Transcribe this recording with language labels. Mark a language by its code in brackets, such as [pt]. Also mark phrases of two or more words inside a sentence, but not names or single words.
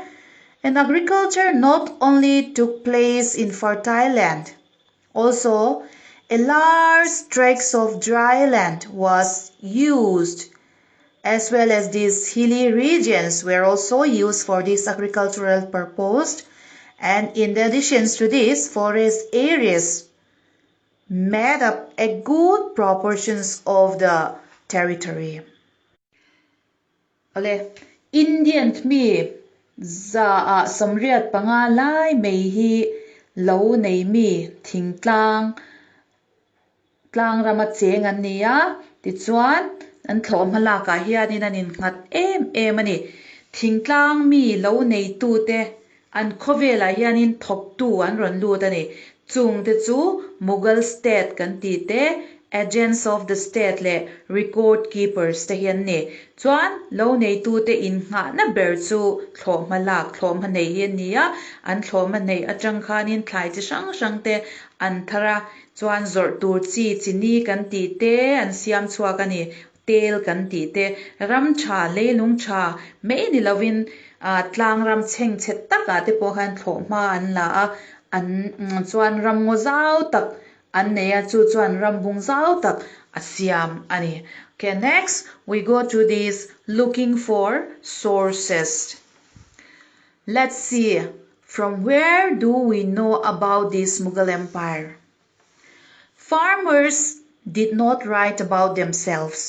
[en] And agriculture not only took place in fertile land, also a large tracts of dry land was used, as well as these hilly regions were also used for this agricultural purpose. And in addition to this, forest areas made up a good proportions of the territory. [lus] Ale, Indian mi za samriat pangalai mei hi lo nei mi thing tlang ramat cheng an nia ti chuan an thlom hala ka hianin an in khat em ani thing tlang mi lo nei tu te an khovela hianin thop tu an ron lut ani chung te chu [en] Mughal state [lus] kan ti te [en] agents of the state [lus] le [en] record keepers [lus] te hian ni chuan lo nei tu te in nga na ber chu thlom halak thlom hanei hian nia an thlom hanei atang khanin thlai chi sang te an thara chuan zor tur chi chini kan ti te an siam chuak ani tel kan ti te ram tha leilung tha me ni lovin tlang ram cheng chet taka te po khan thlom ma an la a an chuan ram ngo zau tak an neya chu chuan ram bung zau tak a siam ani. [en] Okay, next we go to this looking for sources. Let's see, from where do we know about this Mughal Empire? Farmers did not write about themselves.